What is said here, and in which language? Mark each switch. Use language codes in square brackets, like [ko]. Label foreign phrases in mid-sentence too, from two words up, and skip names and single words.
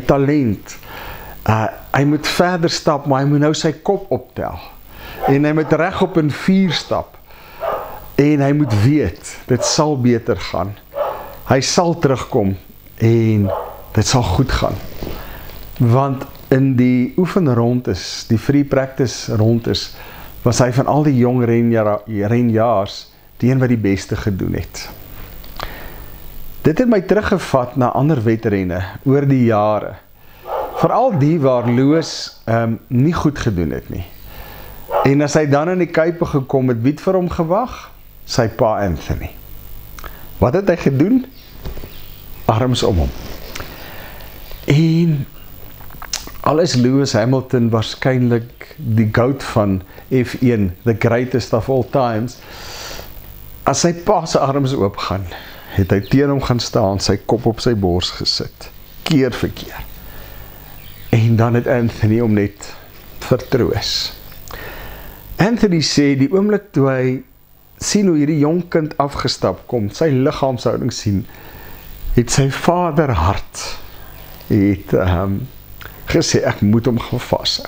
[af] talent, hy moet verder stap, maar hy moet nou sy kop optel, en hy moet regop in 4 stap, en hy moet weet, dit sal beter gaan, hy sal terugkom, en dit sal goed gaan, want in die oefenrondes, die [en] free practice [af] rondes, was hy van al die jong renjaars, die een wat die beste gedoen het. Dit het my teruggevat na ander wedrenne oor die jare. Veral die waar Lewis nie goed gedoen het nie. En as hy dan in die kuipe gekom het, wie het vir hom gewag? Sy pa Anthony. Wat het hy gedoen? Arms om hom. En al is Lewis Hamilton waarskynlik die goat van F1, [en] the greatest of all times, [af] as sy pa se arms oopgaan, het hy teen hom gaan staan, sy kop op sy bors gesit, keer vir keer. En dan het Anthony hom net vertroos. Anthony sê, die oomblik toe hy sien hoe hierdie jong kind afgestap kom, sy liggaamshouding sien, het sy vaderhart het gesê, ek moet hom gaan vashou.